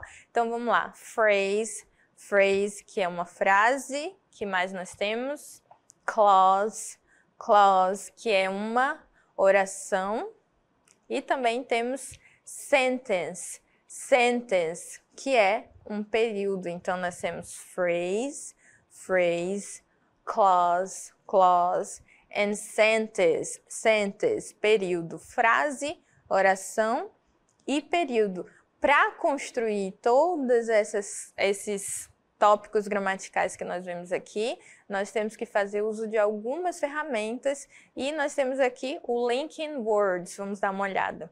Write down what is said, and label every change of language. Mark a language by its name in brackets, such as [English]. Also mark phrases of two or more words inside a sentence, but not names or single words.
[Portuguese] Então vamos lá, [English] phrase, phrase, [Portuguese] que é uma frase, que mais nós temos? [English] Clause, clause, [Portuguese] que é uma oração. E também temos [English] sentence, sentence, [Portuguese] que é um período. Então nós temos [English] phrase, phrase, clause, clause, and sentence, sentence, [Portuguese] período, frase, oração e período. Para construir todos esses tópicos gramaticais que nós vemos aqui, nós temos que fazer uso de algumas ferramentas e nós temos aqui o [English] Linking Words, [Portuguese] vamos dar uma olhada.